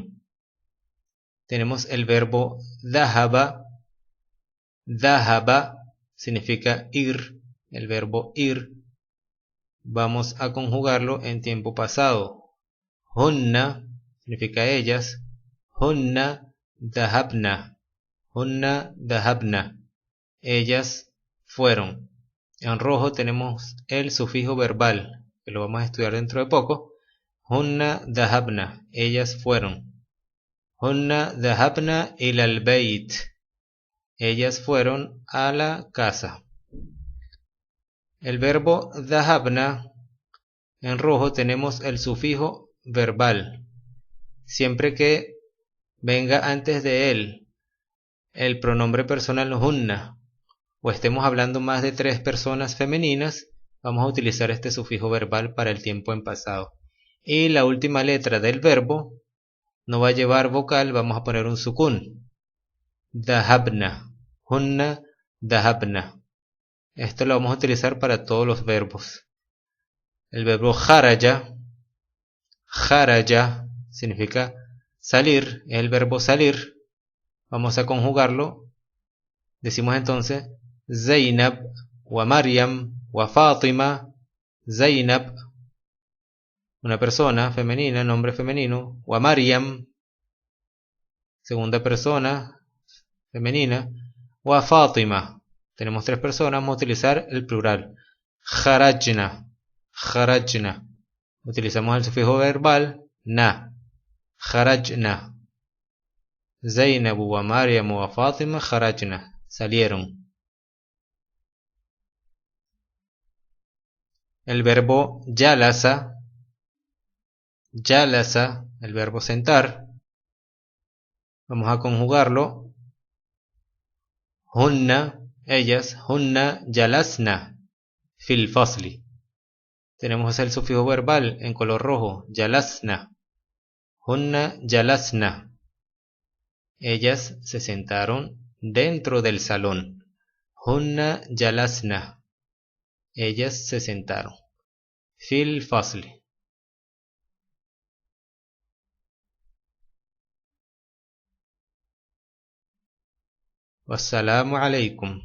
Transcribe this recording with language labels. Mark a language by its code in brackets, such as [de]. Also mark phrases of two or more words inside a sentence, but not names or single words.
[es] Tenemos el verbo dhahaba. Dhahaba significa ir, el verbo ir. Vamos a conjugarlo en tiempo pasado. Hunna significa ellas. [ar] هن ذهبن. هن ذهبن. [es] Ellas fueron. En rojo tenemos el sufijo verbal, que lo vamos a estudiar dentro de poco. [ar] هن ذهبن. [es] Ellas fueron. [ar] هن ذهبن إلى البيت. [es] Ellas fueron a la casa. El verbo dhahabna, en rojo tenemos el sufijo verbal. Siempre que venga antes de él el pronombre personal hunna, o estemos hablando más de 3 personas femeninas, vamos a utilizar este sufijo verbal para el tiempo en pasado. Y la última letra del verbo no va a llevar vocal, vamos a poner un sukun. [ar] ذهبن. هن ذهبن. [es] Esto lo vamos a utilizar para todos los verbos. El verbo kharaja. Kharaja significa salir, es el verbo salir. Vamos a conjugarlo. Decimos entonces Zainab wa Maryam wa Fatima. Zainab, una persona femenina, nombre femenino. Wa Maryam, segunda persona femenina. Wa Fatima, tenemos 3 personas, vamos a utilizar el plural. [ar] خرجن. خرجن. [es] Utilizamos el sufijo verbal na. Kharajna. [ar] زينب ومريم وفاطمة خرجن. [es] Salieron. El verbo jalasa. Jalasa, el verbo sentar. Vamos a conjugarlo. Hunna, ellas. [ar] هن جلسن في الفصل. [es] Tenemos el sufijo verbal en color rojo. [ar] جلسن. هن جلسن. [es] Ellas se sentaron dentro del salón. [ar] هن جلسن. [es] Ellas se sentaron. [ar] في الفصل. والسلام عليكم.